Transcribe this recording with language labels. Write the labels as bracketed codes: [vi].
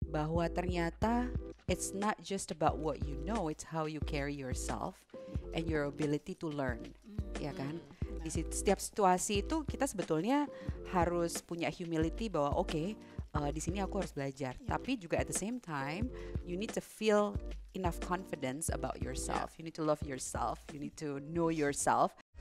[en] bahwa ternyata it's not just about what you know, it's how you carry yourself and your ability to learn, ya kan? [id] Di setiap situasi itu kita sebetulnya harus punya humility bahwa di sini aku harus belajar. [en] Tapi juga at the same time, you need to feel enough confidence about yourself. You need to love yourself. You need to know yourself.